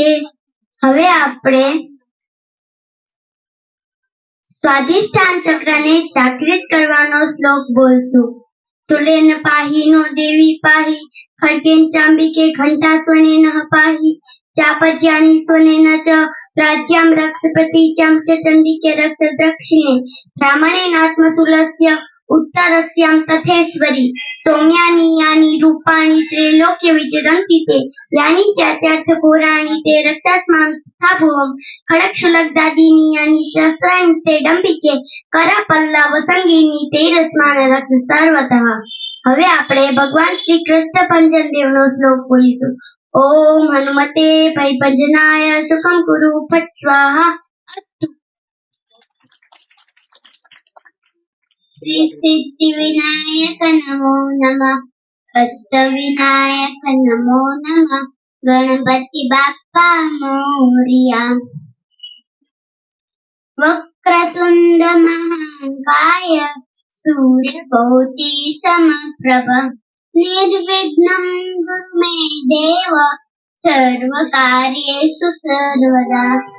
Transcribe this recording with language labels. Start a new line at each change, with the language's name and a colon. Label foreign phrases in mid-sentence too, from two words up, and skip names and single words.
Gujarati: હવે આપણે સ્વાધિષ્ઠાન ચક્રને જાગૃત કરવાનો શ્લોક બોલશું.
Sanskrit: તુલેન પાહી નો દેવી પાહી ખડગેન ચાંબિકે ઘંટા સ્વનેન પાહી ચાપજ્યાની સ્વનેન ચ રાજ્યામ રક્ષ પ્રતિચામ ચ ચંડિકે રક્ષ દક્ષિણે બ્રાહ્મણેનાત્મતુલસ્ય उत्तरस्यां तथेश्वरी सौम्यानि यानि रूपाणि त्रैलोक्य विचरन्ति ते यानि चात्यर्थ घोराणि ते रक्षास्मान् स्थाभुवम् खडक्षुलग्दादीनि यानि च स्वयं ते डम्बिके करपल्लव संगीनि ते रस्मान् रक्ष सर्वतः.
Gujarati: હવે આપણે ભગવાન શ્રી કૃષ્ણ ભંજન દેવનો શ્લોક બોલીશું.
Sanskrit: ઓમ હનુમતે ભયભંજનાય સુખમ કુરુ ફટ સ્વાહા. श्री सिद्धि विनायक नमो नमः. अष्ट विनायक नमो नमः.
Marathi: गणपति बाप्पा मोरिया.
Sanskrit: वक्रतुंड महाकाय सूर्यकोटि समप्रभ निर्विघ्नं कुरु मे देव सर्वकार्येषु सर्वदा.